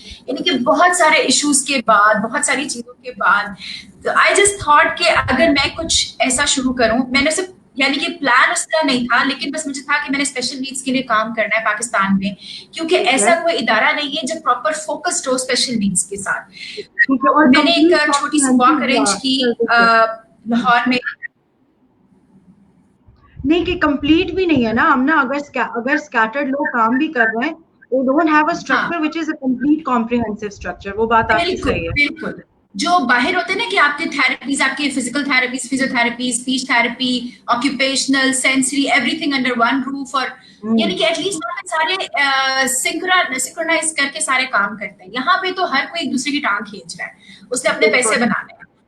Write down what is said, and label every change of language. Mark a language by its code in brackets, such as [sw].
[hi] यानी कि बहुत सारे issues के बाद, बहुत सारी चीजों के बाद, तो [en] I just thought [hi] कि अगर मैं कुछ ऐसा शुरू करूँ, मैंने सिर्फ यानी कि प्लान उसका नहीं था, लेकिन बस मुझे था कि मैंने स्पेशल नीड्स के लिए काम करना है पाकिस्तान में, क्योंकि ऐसा कोई इदारा नहीं है जो प्रॉपर फोकस्ड हो स्पेशल नीड्स के साथ. मैंने एक छोटी सी वॉक अरेंज की लाहौर में. नहीं कि कंप्लीट भी नहीं है ना हमना. अगर स्कैटर्ड लोग काम भी कर रहे हैं, [en] they don't have a structure which is a complete comprehensive structure. [hi] वो बात आपकी सही है. बिल्कुल. जो बाहर होते हैं ना कि आपके थेरेपीज, आपके physical therapies, physiotherapy, speech therapy, occupational, sensory, everything under one roof. और यानी कि एटलीस्ट सारे सिंक्रोनाइज करके सारे काम करते हैं. यहाँ पे तो हर कोई एक दूसरे की टांग खींच रहा है, उसने अपने पैसे बनाने हैं.